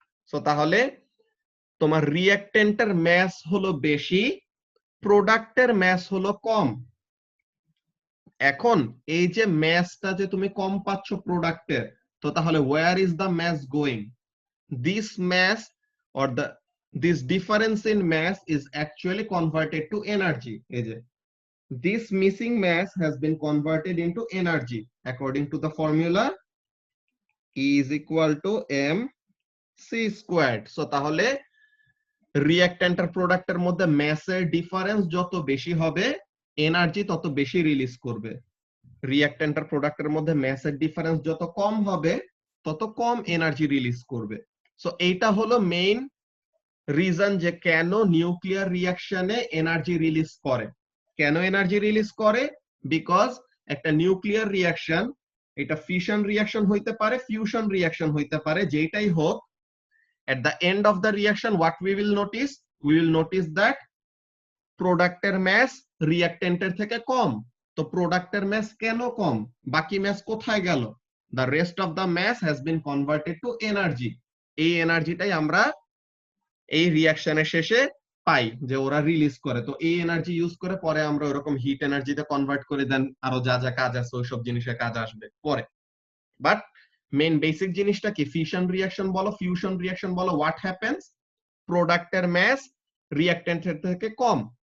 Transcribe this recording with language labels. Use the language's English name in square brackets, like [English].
[Bangla] So তাহলে তোমার রিঅ্যাকটেন্টের mass হলো বেশি, প্রোডাক্টের ম্যাস হলো কম। এখন এই যে ম্যাসটা যে তুমি কম পাচ্ছ প্রোডাক্টের, তো তাহলে [English] Where is the mass going, this mass or this difference in mass is actually converted to energy. This missing mass has been converted into energy according to the formula E is equal to mc squared. [Bangla] So তাহলে reactant আর প্রোডাক্টের মধ্যে ম্যাসের difference যত বেশি হবে, energy তত বেশি release করবে। রিঅ্যাকট্যান্ট আর প্রোডাক্টের মধ্যে ম্যাসের ডিফারেন্স যত কম হবে, তত কম এনার্জি রিলিজ করবে। সো এইটা হলো মেইন রিজন যে কেন নিউক্লিয়ার রিঅ্যাকশনে এনার্জি রিলিজ করে। কেন এনার্জি রিলিজ করে, বিকজ একটা নিউক্লিয়ার রিঅ্যাকশন, এটা ফিশন রিঅ্যাকশন হইতে পারে, ফিউশন রিঅ্যাকশন হইতে পারে, যেটাই হোক, [English] at the end of the reaction what we will notice, [Bangla] we will notice that প্রোডাক্টের ম্যাস রিঅ্যাকট্যান্টের থেকে কম। তো প্রোডাক্টের ম্যাস কেন কম, বাকি ম্যাস কোথায় গেল, [English] the rest of the mass has been converted to energy। [Bangla] এই এনার্জিটাই আমরা এই রিঅ্যাকশনের শেষে পাই, যে ওরা রিলিজ করে। তো এই এনার্জি ইউজ করে পরে আমরা ওরকম হিট এনার্জিতে কনভার্ট করে দেন, আরো যা যা কাজ আছে ওইসব জিনিসের কাজ আসবে পরে। বাট মেইন বেসিক জিনিসটা কি, ফিশন রিঅ্যাকশন বলো, ফিউশন রিঅ্যাকশন বলো, হোয়াট হ্যাপেন্স, প্রোডাক্টের মাস রিঅ্যাকট্যান্টের থেকে কম।